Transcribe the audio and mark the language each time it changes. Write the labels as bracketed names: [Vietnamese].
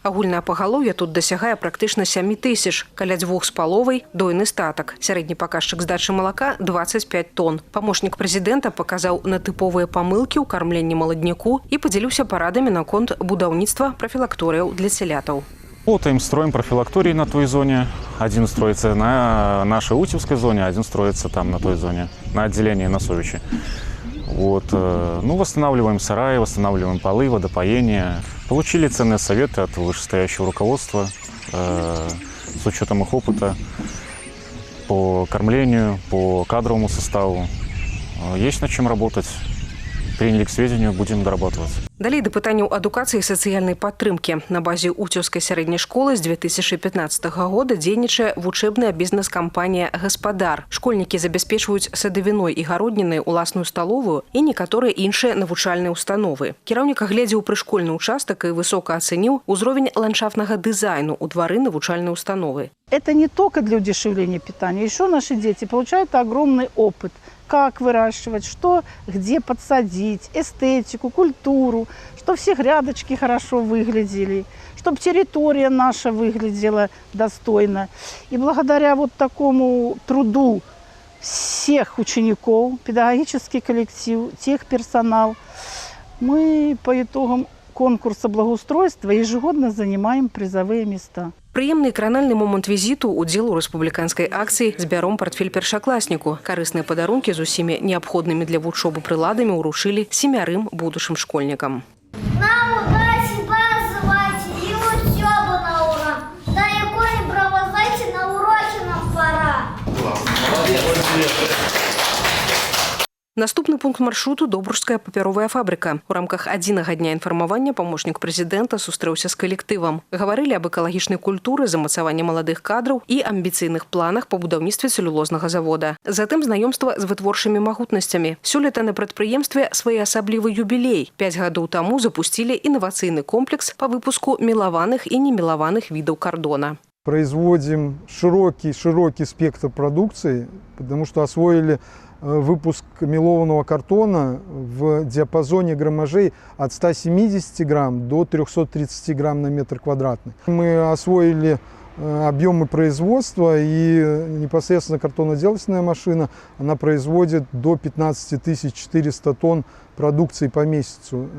[Belarusian] Агульнае пагалоўе тут дасягае практычна 7 тысяч, каля 2,5 дойны статак. Сярэдні паказчык здачы малака – 25 тонн. Памочнік прэзідэнта паказаў на тыповыя памылкі ў кармленні маладняку і падзяліўся парадамі наконт будаўніцтва прафілакторыяў для целятаў. [Russian] Работаем, строим профилактории на той зоне. Один строится на нашей Уцеўской зоне, один строится там на той зоне, на отделении на Совичи. Вот. Ну, восстанавливаем сараи, восстанавливаем полы, водопоение. Получили ценные советы от вышестоящего руководства с учетом их опыта по кормлению, по кадровому составу. Есть над чем работать. Приняли к сведению, будем дорабатывать. [Belarusian] Далей да пытанняў адукацыі і сацыяльнай падтрымкі. На базе Уцеўскай сярэдняй школы з 2015 года дзейнічае вучэбная бізнес-кампанія «Гаспадар». Школьнікі забяспечваюць садавіной і гароднінай уласную сталовую і некаторыя іншыя навучальныя установы. Кіраўнік агледзеў прышкольны ўчастак і высока ацэніў узровень ландшафтнага дызайну ў двары навучальнай установы. [Russian] Это не только для удешевления питания. Еще наши дети получают огромный опыт. Как выращивать, что, где подсадить, эстетику, культуру, чтобы все грядочки хорошо выглядели, чтобы территория наша выглядела достойно. И благодаря вот такому труду всех учеников, педагогический коллектив, техперсонал, мы по итогам конкурса благоустройства ежегодно занимаем призовые места. [Belarusian] Прыемны кранальны момант візіту – удзел у рэспубліканскай акцыі «Збяром партфель першакласніку». Карысныя падарункі з усімі неабходнымі для вучобы прыладамі ўручылі 7 будучым школьнікам. Нам удачі базувати і учобу на урок. На якої правозайці на уроці нам пора. Наступны пункт маршруту – Добружская папяровая фабрика. У рамках адзінага дня інфармавання памочнік прэзідэнта сустрэўся з калектывам. Гаварылі аб экалагічнай культуры, замацаванні маладых кадраў і амбіцыйных планах па будаўніцтве цэлюлознага завода. Затым знаёмства з вытворчымі магутнасцямі. Сёлета на прадпрыемстве своеасаблівы юбілей. 5 гадоў таму запусцілі інавацыйны комплекс па выпуску мелаваных і немелаваных відаў кардона. [Russian] Производим широкий спектр продукции, потому что освоили выпуск мелованного картона в диапазоне граммажей от 170 грамм до 330 грамм на метр квадратный. Мы освоили объемы производства, и непосредственно картоноделательная машина, она производит до 15 400 тонн продукции по месяцу.